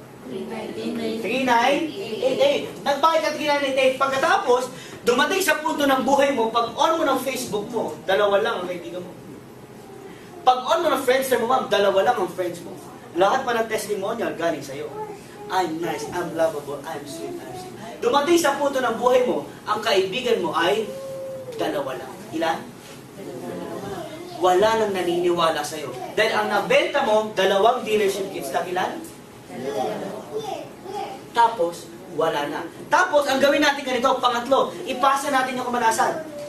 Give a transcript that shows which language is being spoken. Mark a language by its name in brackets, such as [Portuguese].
[Filipino] 3,988. Nagbayad ka 3,988. Pagkatapos, dumating sa punto ng buhay mo, pag on mo ng Facebook mo, dalawa lang ang kaibigan mo. Pag on mo ng Friendster mo, ma'am, dalawa lang ang friends mo. Lahat pa ng testimonial galing sa'yo. [English] I'm nice, I'm lovable, I'm sweet, I'm sweet. [Filipino] Dumating sa punto ng buhay mo, ang kaibigan mo ay dalawa lang. Ilan? Wala nang naniniwala sa'yo. Dahil ang nabenta mo, 2 dealership kits lang. Ilan? Tapos, wala na. Tapos, ang gawin natin ganito, pangatlo, ipasa natin yung kamalasan.